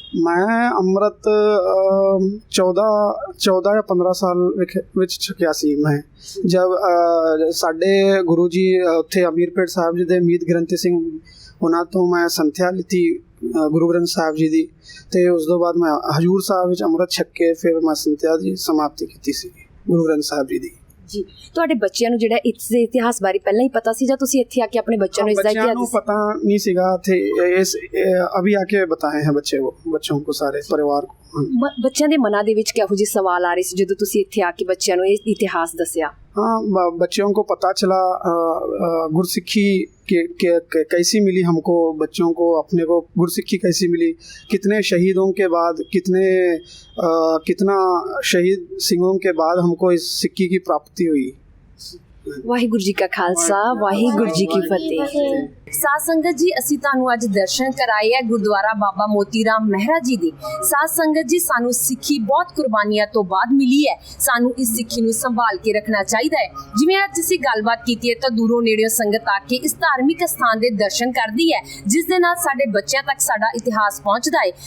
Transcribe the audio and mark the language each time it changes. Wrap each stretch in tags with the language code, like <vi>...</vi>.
<pa>ਮੈਂ ਅੰਮ੍ਰਿਤ 14 ਜਾਂ 15 ਸਾਲ ਵਿੱਚ ਛਕਿਆ ਸੀ ਮੈਂ, ਜਦ ਸਾਡੇ ਗੁਰੂ ਜੀ ਉੱਥੇ ਅਮੀਰਪੇਟ ਸਾਹਿਬ ਜੀ ਦੇ ਮੀਤ ਗ੍ਰੰਥੀ ਸਿੰਘ, ਉਹਨਾਂ ਤੋਂ ਮੈਂ ਸੰਥਿਆ ਲਿੱਤੀ ਗੁਰੂ ਗ੍ਰੰਥ ਸਾਹਿਬ ਜੀ ਦੀ। ਤੇ ਉਸ ਤੋਂ ਬਾਅਦ ਮੈਂ ਹਜੂਰ ਸਾਹਿਬ ਵਿੱਚ ਅੰਮ੍ਰਿਤ ਛਕ ਕੇ ਫਿਰ ਮੈਂ ਸੰਥਿਆ ਦੀ ਸਮਾਪਤੀ ਕੀਤੀ ਸੀ ਗੁਰੂ ਗ੍ਰੰਥ ਸਾਹਿਬ ਜੀ ਦੀ। ਜੀ, ਤੁਹਾਡੇ ਬੱਚਿਆਂ ਨੂੰ ਜਿਹੜਾ ਇਸ ਦੇ ਇਤਿਹਾਸ ਬਾਰੇ ਪਹਿਲਾਂ ਹੀ ਪਤਾ ਸੀ ਜਾਂ ਤੁਸੀਂ ਇੱਥੇ ਆ ਕੇ ਆਪਣੇ ਬੱਚਿਆਂ ਨੂੰ ਇਸ ਦਾ ਇਤਿਹਾਸ?</pa> <hi>पता नहीं सीगा थे, अभी आके बताए हैं बच्चों को सारे परिवार को।</hi> <pa>ਬੱਚਿਆਂ ਦੇ ਮਨਾਂ ਦੇ ਵਿੱਚ ਕਿਹੋ ਜਿਹੇ ਸਵਾਲ ਆ ਰਹੇ ਸੀ ਜਦੋਂ ਤੁਸੀਂ ਇੱਥੇ ਆ ਕੇ ਬੱਚਿਆਂ ਨੂੰ ਇਹ ਇਤਿਹਾਸ ਦੱਸਿਆ?</pa> <hi>हाँ, बच्चों को पता चला गुरसिक्खी कैसी मिली हमको, बच्चों को अपने को गुरसिक्खी कैसी मिली, कितने शहीदों के बाद कितना शहीद सिंहों के बाद हमको इस सिक्की की प्राप्ति हुई।</hi> <pa>ਵਾਹਿਗੁਰੂ ਜੀ ਕਾ ਖਾਲਸਾ, ਵਾਹਿਗੁਰੂ ਜੀ ਕੀ ਫਤਿਹ। ਸਾਧ ਸੰਗਤ ਜੀ, ਅਸੀਂ ਤੁਹਾਨੂੰ ਅੱਜ ਦਰਸ਼ਨ ਕਰਾਏ ਹੈ ਗੁਰਦੁਆਰਾ ਬਾਬਾ ਮੋਤੀ ਰਾਮ ਮਹਿਰਾ ਜੀ ਦੇ। ਸਾਧ ਸੰਗਤ ਜੀ, ਸਾਨੂੰ ਸਿੱਖੀ ਬਹੁਤ ਕੁਰਬਾਨੀਆਂ ਤੋਂ ਬਾਅਦ ਮਿਲੀ ਹੈ। ਸਾਨੂੰ ਇਸ ਸਿੱਖੀ ਨੂੰ ਸੰਭਾਲ ਕੇ ਰੱਖਣਾ ਚਾਹੀਦਾ ਹੈ। ਜਿਵੇਂ ਅੱਜ ਅਸੀਂ ਗੱਲਬਾਤ ਕੀਤੀ ਹੈ ਤਾਂ ਦੂਰੋਂ ਨੇੜਿਓਂ ਸੰਗਤ ਆ ਕੇ ਇਸ ਧਾਰਮਿਕ ਸਥਾਨ ਦੇ ਦਰਸ਼ਨ ਕਰਦੀ ਹੈ, ਜਿਸ ਦੇ ਨਾਲ ਸਾਡੇ ਬੱਚਿਆਂ ਤੱਕ ਸਾਡਾ ਇਤਿਹਾਸ ਪਹੁੰਚਦਾ ਹੈ।</pa>